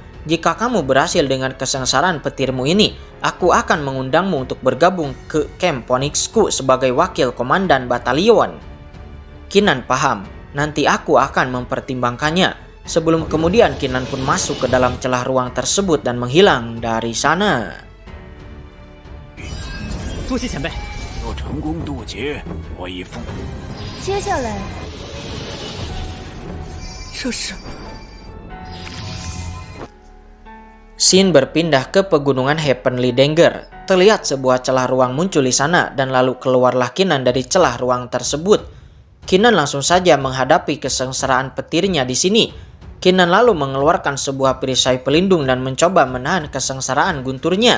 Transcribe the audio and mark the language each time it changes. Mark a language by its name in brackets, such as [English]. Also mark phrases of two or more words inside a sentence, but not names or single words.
[Indonesian] Jika kamu berhasil dengan kesengsaraan petirmu ini, aku akan mengundangmu untuk bergabung ke camp Phoenixku sebagai wakil komandan batalion." Qinan paham, nanti aku akan mempertimbangkannya. Sebelum kemudian Qinan pun masuk ke dalam celah ruang tersebut dan menghilang dari sana. [Chinese] 多谢前辈。要成功渡劫，我已付。接下来，这是 [Indonesian] Scene berpindah ke pegunungan Heavenly Danger. Terlihat sebuah celah ruang muncul di sana dan lalu keluarlah Qinan dari celah ruang tersebut. Qinan langsung saja menghadapi kesengsaraan petirnya di sini. Qinan lalu mengeluarkan sebuah perisai pelindung dan mencoba menahan kesengsaraan gunturnya.